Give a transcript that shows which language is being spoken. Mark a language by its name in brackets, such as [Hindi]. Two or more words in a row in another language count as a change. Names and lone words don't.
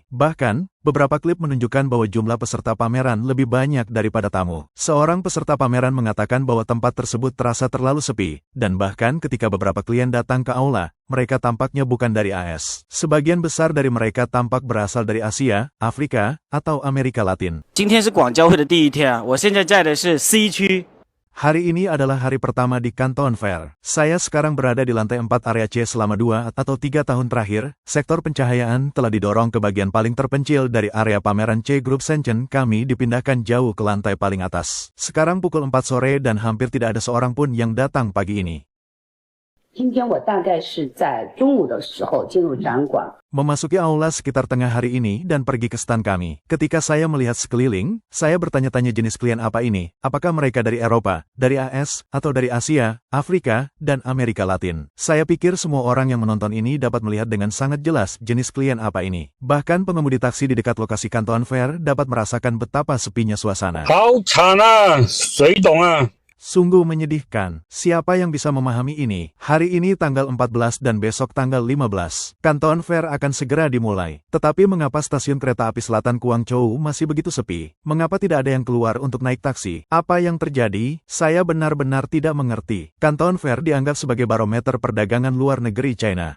[Indonesian] Bahkan, beberapa klip menunjukkan bahwa jumlah peserta pameran lebih banyak daripada tamu. Seorang peserta pameran mengatakan bahwa tempat tersebut terasa terlalu sepi, dan bahkan ketika beberapa klien datang ke aula, mereka tampaknya bukan dari AS. Sebagian besar dari mereka tampak berasal dari Asia, Afrika, atau Amerika Latin. [Chinese] 今天是广交会的第一天啊，我现在在的是 C 区。 [Indonesian] Hari ini adalah hari pertama di Canton Fair. Saya sekarang berada di lantai 4 area C selama 2 atau 3 tahun terakhir. Sektor pencahayaan telah didorong ke bagian paling terpencil dari area pameran C Group Shenzhen. Kami dipindahkan jauh ke lantai paling atas. Sekarang pukul 4 sore dan hampir tidak ada seorang pun yang datang pagi ini. [Chinese] 今天我大概是在中午的时候进入展馆。 [Indonesian] Memasuki aula sekitar tengah hari ini dan pergi ke stan kami. Ketika saya melihat sekeliling, saya bertanya-tanya jenis klien apa ini. Apakah mereka dari Eropa, dari AS, atau dari Asia, Afrika, dan Amerika Latin. Saya pikir semua orang yang menonton ini dapat melihat dengan sangat jelas jenis klien apa ini. Bahkan pengemudi taksi di dekat lokasi Canton Fair dapat merasakan betapa sepinya suasana. [Chinese] 好惨啊，谁懂啊？ [Indonesian] Sungguh menyedihkan. Siapa yang bisa memahami ini? Hari ini tanggal 14 dan besok tanggal 15. Canton Fair akan segera dimulai. Tetapi mengapa stasiun kereta api selatan Guangzhou masih begitu sepi? Mengapa tidak ada yang keluar untuk naik taksi? Apa yang terjadi? Saya benar-benar tidak mengerti. Canton Fair dianggap sebagai barometer perdagangan luar negeri China.